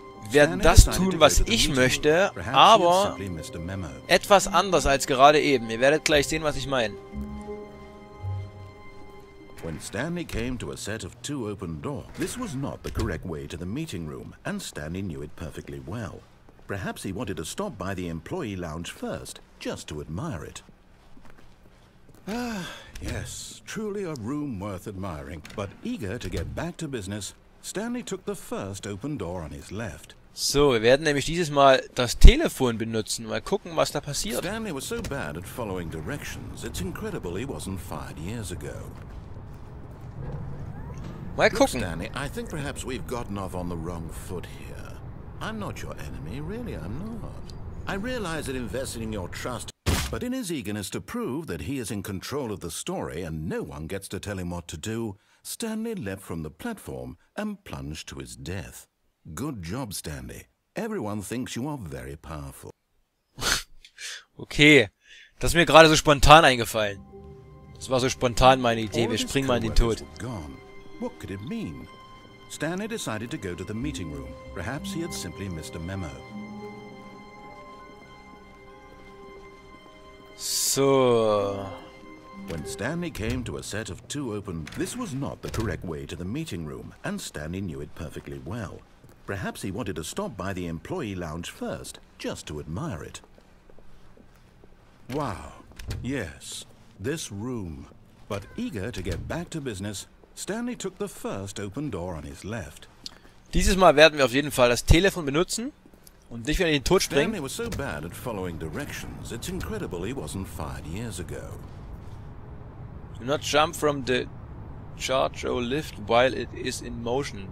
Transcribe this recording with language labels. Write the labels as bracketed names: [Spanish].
[German] werden das tun, was ich möchte, aber etwas anders als gerade eben. Ihr werdet gleich sehen, was ich meine. [English] When Stanley came to a set of two open doors, this was not the correct way to the meeting room, and Stanley knew it perfectly well. Perhaps he wanted to stop by the employee lounge first, just to admire it. Ah, yes, truly a room worth admiring. But eager to get back to business, Stanley took the first open door on his left. [German] So, wir werden nämlich dieses Mal das Telefon benutzen. Mal gucken, was da passiert. [English] Stanley was so bad at following directions, it's incredible he wasn't fired years ago. [German] Mal [English] Look, [German] gucken. [English] Stanley, I think perhaps we've gotten off on the wrong foot here. I'm not your enemy, really I'm not. I realize that investing in your trust, but in his eagerness to prove that he is in control of the story and no one gets to tell him what to do, Stanley leapt from the platform and plunged to his death. Good job, Stanley. Everyone thinks you are very powerful. Okay, [German] Das ist mir gerade so spontan eingefallen. Das war so spontan meine Idee. Wir springen mal in den Tod. [English] What could it mean? Stanley decided to go to the meeting room. Perhaps he had simply missed a memo. So. When Stanley came to a set of two open, this was not the correct way to the meeting room, and Stanley knew it perfectly well. Perhaps he wanted to stop by the employee lounge first, just to admire it. Wow, yes, this room. But eager to get back to business, Stanley took the first open door on his left. [German] Dieses Mal werden wir auf jeden Fall das Telefon benutzen und nicht wieder in den Tod springen. [English] Stanley was so bad at following directions, it's incredible he wasn't fired years ago. Do not jump from the charge or lift while it is in motion.